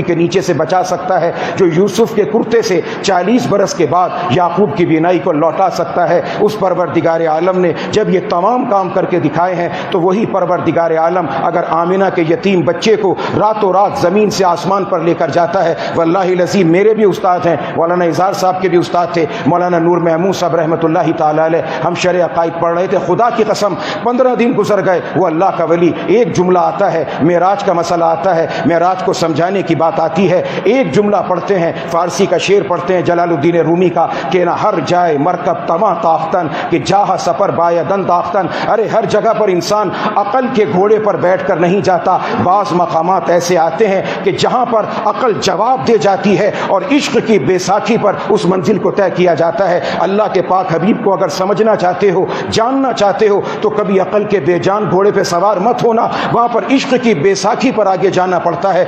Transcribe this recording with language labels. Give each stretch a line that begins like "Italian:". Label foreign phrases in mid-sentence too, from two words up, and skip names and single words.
Urdu: کے نیچے سے بچا سکتا ہے، جو یوسف کے کرتے سے 40 برس کے بعد یعقوب کی بینائی کو لوٹا سکتا ہے، اس پروردگار عالم نے جب یہ تمام کام کر کے دکھائے ہیں تو وہی پروردگار عالم اگر آمنہ کے یتیم بچے کو راتوں رات زمین سے آسمان پر لے کر جاتا ہے،
Arabic: واللہ العظیم
Urdu: میرے بھی استاد ہیں، مولانا اظہار صاحب کے بھی استاد تھے، مولانا نور محمود صاحب
Arabic: رحمۃ اللہ تعالی علیہ،
Urdu: ہم شرع عقائد پڑھ رہے تھے. خدا کی قسم 15 دن گزر گئے، وہ اللہ کا ولی ایک جملہ آتا ہے، معراج کا مسئلہ آتا ہے، معراج کو سمجھانے کی بات آتی ہے، ایک جملہ پڑھتے ہیں، فارسی کا شعر پڑھتے ہیں جلال الدین رومی کا کہ
Persian: نہ ہر جائے مرکب تواں تاختن کہ جاہ سفر بایدن تاختن.
Urdu: ارے ہر جگہ پر انسان عقل کے گھوڑے پر بیٹھ کر نہیں جاتا. بعض مقامات ایسے آتے ہیں کہ جہاں پر عقل جواب دے جاتی ہے اور عشق کی بیساکھی پر اس منزل کو طے کیا جاتا ہے. اللہ کے پاک حبیب کو اگر سمجھنا چاہتے ہو، جاننا چاہتے ہو، تو کبھی عقل کے بے جان گھوڑے پہ سوار مت ہونا، وہاں پر عشق کی بیساکھی پر آگے جانا پڑتا ہے.